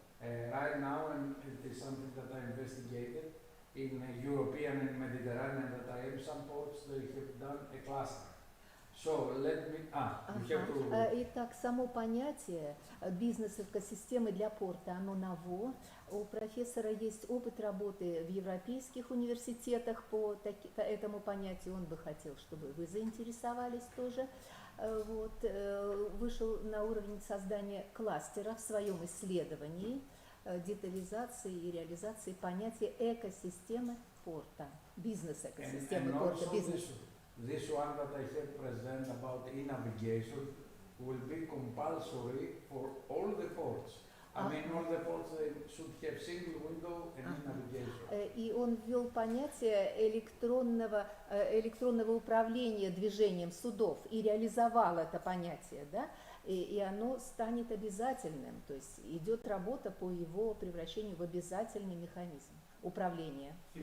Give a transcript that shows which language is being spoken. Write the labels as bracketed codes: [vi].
[en] Right now, and it is something that I investigated in European and Mediterranean, that I am some ports, they have done a cluster. So let me, you have to... [ru] Итак, само понятие бизнес-экосистемы для порта, оно ново. У профессора есть опыт работы в европейских университетах по этому понятию. Он бы хотел, чтобы вы заинтересовались тоже. Вот, вышел на уровень создания кластера в своем исследовании, детализации и реализации понятия экосистемы порта, бизнес-экосистемы порта, бизнес. [en] This one that I have present about e-navigation will be compulsory for all the ports. I mean, all the ports they should have single window and e-navigation. [ru] И он ввел понятие электронного управления движением судов и реализовал это понятие, да? И оно станет обязательным, то есть идет работа по его превращению в обязательный механизм управления.